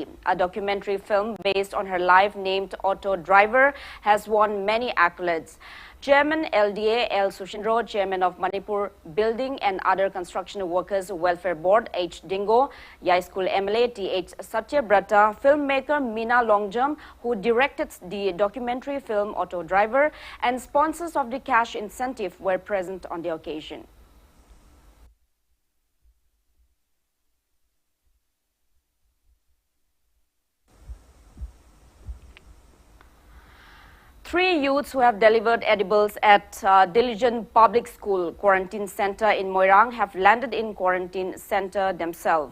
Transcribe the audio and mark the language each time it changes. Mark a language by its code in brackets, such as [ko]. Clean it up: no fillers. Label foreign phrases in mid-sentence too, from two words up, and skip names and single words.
[en] A documentary film based on her life named Auto Driver has won many accolades. Chairman LDA L. Sushindro, Chairman of Manipur Building and Other Construction Workers Welfare Board H. Dingo, Yai School MLA T.H. Satyabrata, filmmaker Meena Longjam, who directed the documentary film Auto Driver, and sponsors of the cash incentive were present on the occasion. Three youths who have delivered edibles at Diligent Public School Quarantine Center in Moirang have landed in quarantine center themselves.